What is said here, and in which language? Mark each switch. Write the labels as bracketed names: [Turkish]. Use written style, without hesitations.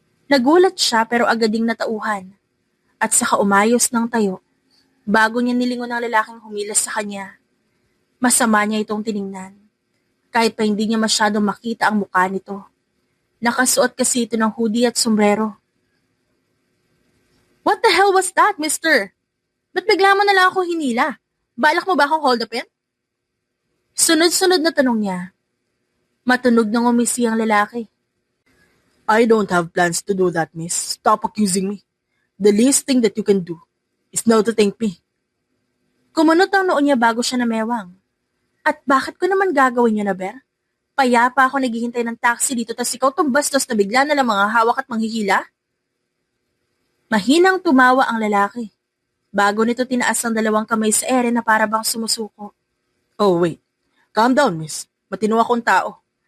[Filipino] Nagulat siya pero agad ding natauhan, at saka umayos ng tayo, bago niya nilingon ang lalaking humilas sa kanya. Masama niya itong tiningnan, kahit pa hindi niya masyadong makita ang mukha nito. Nakasuot kasi ito ng hoodie at sombrero. [English] What the hell was that, mister? [Filipino] Ba't bigla mo na lang ako hinila? Balak mo ba akong hold upin? Sunod-sunod na tanong niya. Matunog nang umisi ang lalaki. [English] I don't have plans to do that, miss. Stop accusing me. The least thing that you can do is now to thank me. [Filipino] Kumunot ang noon niya bago siya namewang. At bakit ko naman gagawin yun, Aber? Payapa ako naghihintay ng taxi dito tas ikaw tumbastos na bigla na lang mga hawak at manghihila? Mahinang tumawa ang lalaki. Bago nito tinaas ang 2 kamay sa ere na para bang sumusuko. [English] Oh, wait. Calm down, miss. [Filipino] Matino akong tao.